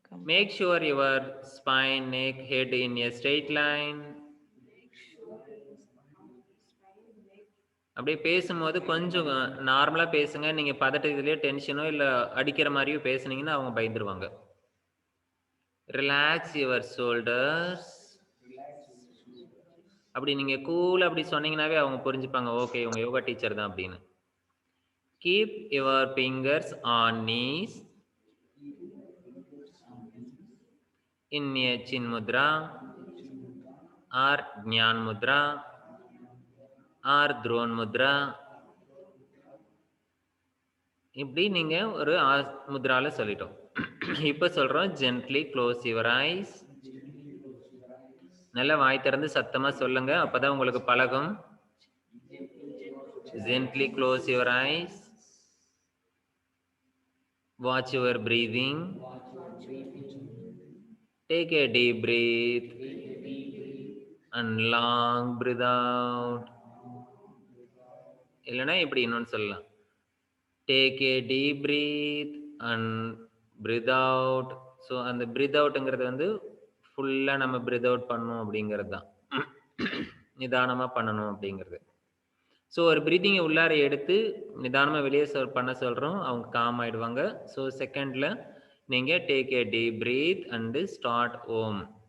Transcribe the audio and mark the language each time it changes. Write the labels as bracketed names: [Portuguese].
[English] Make sure your spine, neck, head in a straight line. [Tamil] அப்படியே பேசும்போது கொஞ்சம் நார்மலா பேசுங்க. நீங்க பதட்டத்திலேயே டென்ஷனோ இல்ல அடிக்கிற மாதிரியோ பேசுனீங்கன்னா அவங்க பயந்துருவாங்க. [English] Relax your shoulders. [Tamil] அப்படி நீங்க கூலா அப்படி சொன்னீங்கன்னாவே அவங்க புரிஞ்சுப்பாங்க, ஓகே இவங்க யோகா டீச்சர் தான் அப்படின்னு. [English] Keep your fingers on knees in a chin mudra or jnana mudra or drone mudra. [Tamil] இப்படி நீங்க ஒரு முத்ரால சொல்லிட்டோம். இப்ப சொல்றோம் [English] gently close your eyes. [Tamil] நல்ல வாய் திறந்து சத்தமா சொல்லுங்க, அப்பதான் உங்களுக்கு பழகும். [English] Gently close your eyes. Watch your breathing. Take a deep breath and long breathe out. [Tamil] இல்லைன்னா இப்படி இன்னொன்னு சொல்லலாம். [English] Take a deep breath and breathe out. [Tamil] So அந்த breathe outங்கிறது வந்து ஃபுல்லா நம்ம breathe out பண்ணணும் அப்படிங்கிறது தான். நிதானமா பண்ணணும் அப்படிங்கிறது. ஸோ ஒரு பிரீத்திங்கை உள்ளார எடுத்து நிதானமா வெளியே பண்ண சொல்றோம், அவங்க காம் ஆயிடுவாங்க. [English] So செகண்ட்ல நீங்க take a deep breath and start Om.